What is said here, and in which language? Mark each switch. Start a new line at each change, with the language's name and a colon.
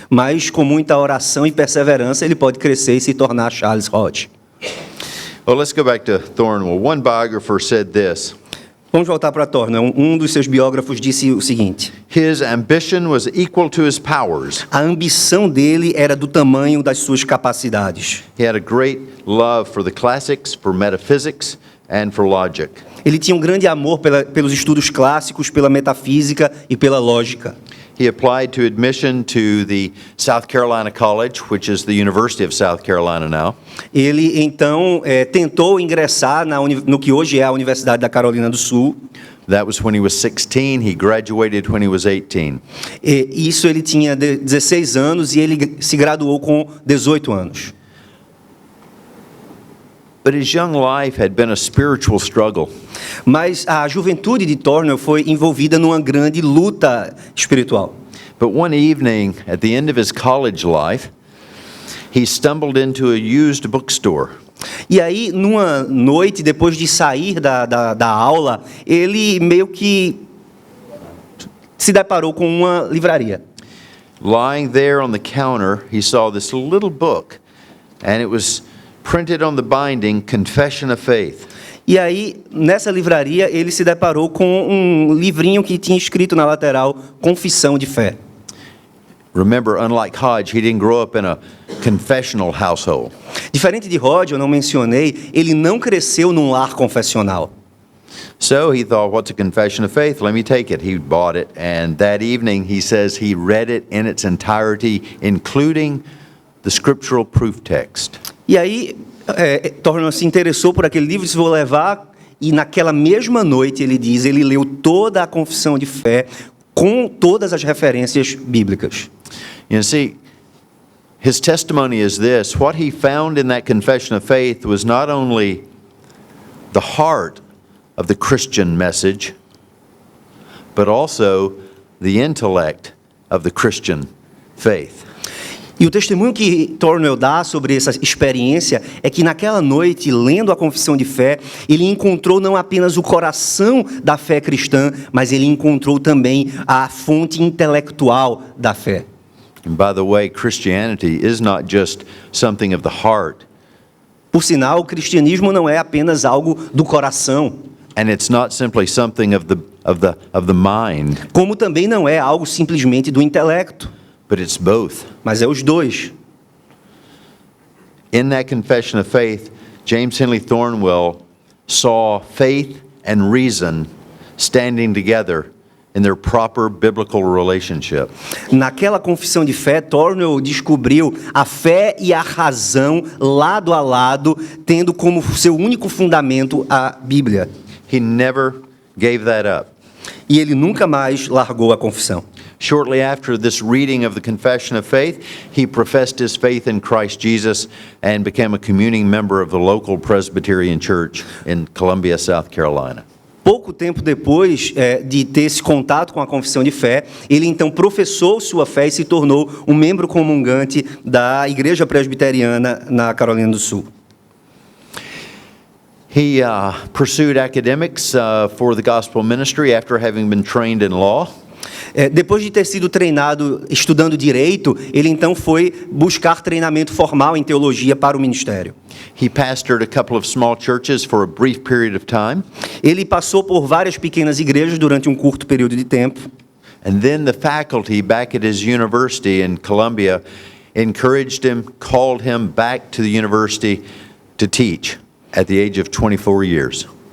Portuguese: Mas, com muita oração e perseverança, ele pode crescer e se tornar Charles Hodge.
English: Well, let's go back to Thornwell. One biographer said this.
Portuguese: Vamos voltar para Thornwell. Um dos seus biógrafos disse o seguinte:
English: His ambition was equal to his powers.
Portuguese: a ambição dele era do tamanho das suas capacidades.
English: He had a great love for the classics, for metaphysics, and for logic.
Portuguese: Ele tinha um grande amor pelos estudos clássicos, pela metafísica e pela lógica.
English: He applied to admission to the South Carolina College, which is the University of South Carolina now.
Portuguese: Ele, então, tentou ingressar no que hoje é a Universidade da Carolina do Sul.
English: That was when he was 16. He graduated when he was 18.
Portuguese: Isso ele tinha 16 anos e ele se graduou com 18 anos.
English: But his young life had been a spiritual struggle.
Portuguese: Mas a juventude de Thornwell foi envolvida numa grande luta espiritual.
English: But one evening, at the end of his college life, he stumbled into a used bookstore.
Portuguese: E aí, numa noite, depois de sair da aula, ele meio que se deparou com uma livraria.
English: Lying there on the counter, he saw this little book, and it was printed on the binding, Confession of Faith.
Portuguese: E aí, nessa livraria, ele se deparou com um livrinho que tinha escrito na lateral, Confissão de Fé.
English: Remember, unlike Hodge, he didn't grow up in a confessional household.
Portuguese: Diferente de Hodge, eu não mencionei, ele não cresceu num lar confessional.
English: So he thought, what's a confession of faith? Let me take it. He bought it, and that evening, he says he read it in its entirety, including the scriptural proof text.
Portuguese: E aí, Thornwell se interessou por aquele livro, disse, vou levar, e naquela mesma noite, ele diz, ele leu toda a confissão de fé, com todas as referências bíblicas.
English: You see, his testimony is this: what he found in that confession of faith was not only the heart of the Christian message, but also the intellect of the Christian faith.
Portuguese: E o testemunho que Thornwell dá sobre essa experiência é que naquela noite, lendo a confissão de fé, ele encontrou não apenas o coração da fé cristã, mas ele encontrou também a fonte intelectual da fé.
English: And by the way, Christianity is not just something of the heart.
Portuguese: Por sinal, o cristianismo não é apenas algo do coração.
English: And it's not simply something of the mind.
Portuguese: Como também não é algo simplesmente do intelecto.
English: But it's both.
Portuguese: Mas é os dois.
English: In that confession of faith, James Henley Thornwell saw faith and reason standing together in their proper biblical relationship.
Portuguese: Naquela confissão de fé, Thornwell descobriu a fé e a razão lado a lado, tendo como seu único fundamento a Bíblia.
English: He never gave that up.
Portuguese: E ele nunca mais largou a confissão.
English: Shortly after this reading of the Confession of Faith, he professed his faith in Christ Jesus and became a communing member of the local Presbyterian Church in Columbia, South Carolina.
Portuguese: Pouco tempo depois de ter esse contato com a confissão de fé, ele então professou sua fé e se tornou um membro comungante da Igreja Presbiteriana na Carolina do Sul.
English: He pursued academics for the gospel ministry after having been trained in law.
Portuguese: Depois de ter sido treinado estudando direito, ele então foi buscar treinamento formal em teologia para o ministério.
English: He pastored a couple of small churches for a brief period of time.
Portuguese: Ele passou por várias pequenas igrejas durante um curto período de tempo.
English: And then the faculty back at his university in Columbia encouraged him, called him back to the university to teach at the age of 24 years.